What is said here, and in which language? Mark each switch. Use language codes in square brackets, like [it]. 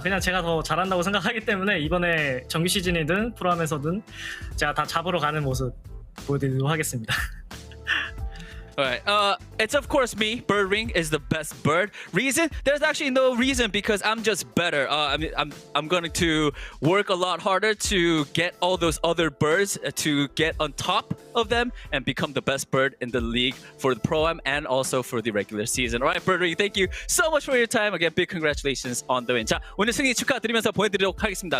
[ko] 그냥 제가 더 잘한다고 생각하기 때문에 이번에 정규 시즌이든 프로암에서든 제가 다 잡으러 가는 모습 보여드리도록 하겠습니다. [en] Alright, it's of course me. Birdring is the best bird. Reason? There's actually no reason because I'm just better. I'm going to work a lot harder to get all those other birds to get on top of them and become the best bird in the league for the Pro-Am and also for the regular season. Alright, Birdring, thank you so much for your time. Again, big congratulations on the win. [ko] 자, 오늘 승리 축하드리면서 보내드리도록 하겠습니다.